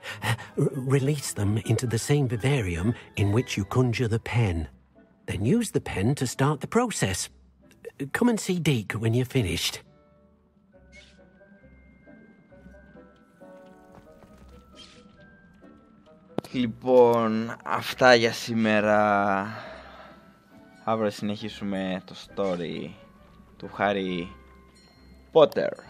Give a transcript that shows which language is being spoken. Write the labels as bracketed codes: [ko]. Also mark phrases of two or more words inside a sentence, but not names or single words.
[en] Release them into the same vivarium in which you conjure the pen. Then use the pen to start the process. Come and see Deke when you're finished. [el] Λοιπόν, αυτά για σήμερα. Αύριο συνεχίσουμε το story του Harry Potter.